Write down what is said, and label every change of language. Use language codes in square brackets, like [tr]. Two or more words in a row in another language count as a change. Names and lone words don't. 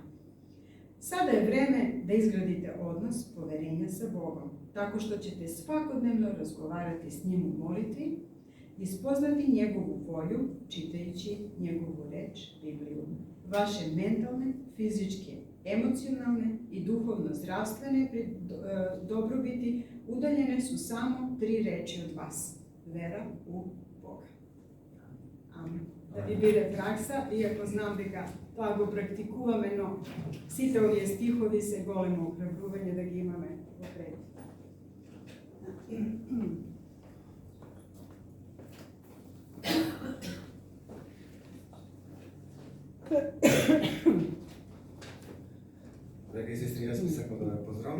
[sr] Sada je vreme da izgradite odnos poverenja sa Bogom, tako što ćete svakodnevno razgovarati s njim u molitvi i spoznati njegovu volju, čitajući njegovu reč, Bibliju. Vaše mentalne, fizičke, emocionalne i duhovno zdravstvene dobrobiti udaljene su samo 3 reči od vas: vera u Boga. Amen. [mk] Да ви биде пракса, иако знам дека тоа го практикуваме, но сите овие стихови се големо охрабрување да ги имаме во пред. Драги сестри, јас би сакал да ве поздравам.